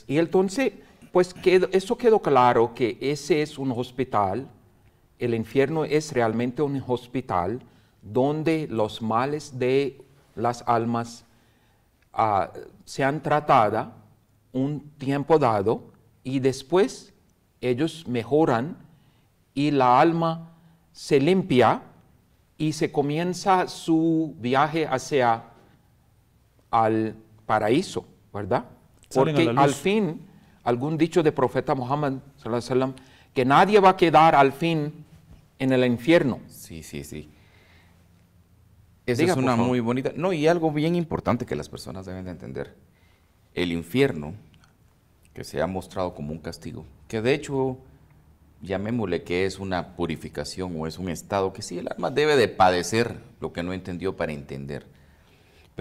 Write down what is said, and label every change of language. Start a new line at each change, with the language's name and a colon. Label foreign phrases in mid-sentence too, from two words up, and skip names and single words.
Spanish: Y entonces, pues eso quedó claro, que ese es un hospital, el infierno es realmente un hospital donde los males de las almas sean tratadas un tiempo dado y después ellos mejoran y la alma se limpia y se comienza su viaje hacia al paraíso, ¿verdad? Porque al fin, algún dicho de profeta Muhammad,
Arabic: صلى الله عليه وسلم,
Spanish: que nadie va a quedar al fin en el infierno. Sí. Esa es una muy bonita. No, y algo bien importante que las personas deben de entender. El infierno, que se ha mostrado como un castigo, que de hecho, llamémosle que es una purificación o es un estado que sí, el alma debe de padecer lo que no entendió para entender.